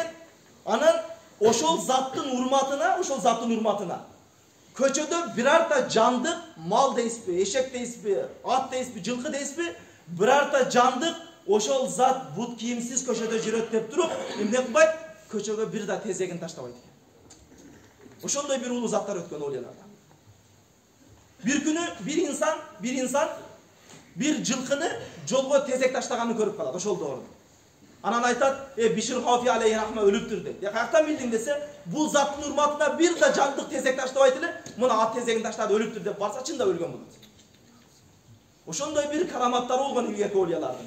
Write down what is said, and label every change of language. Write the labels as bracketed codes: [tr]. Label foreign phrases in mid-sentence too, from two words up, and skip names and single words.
[ky] Анан ошол заттын урматына көчөдө бирарта жандык, мал дейсизби, эшек дейсизби, ат дейсизби, жылкы дейсизби, бирарта жандык ошол зат бут кийимсиз көчөдө жүрөт деп туруп, эмне кылбайт? Көчөгө бир да тезегин таштабайт экен. Ошондой бир улуу заттар өткөн олияларда. Bir күнү бир инсан bir жылкыны жолго тезек таштаганын көрүп калат, ошол доорунда. Анан айтат, Бишир Хафи алейхи рахма өлүптүр деп. Каяктан билдиң десе, бул заттын урматына бир да жандык тезек таштабайт эле, мына ат тезегин таштады өлүптүр деп барса чында өлгөн болот. Ошондой бир караматтары болгон илгерки олиялардын.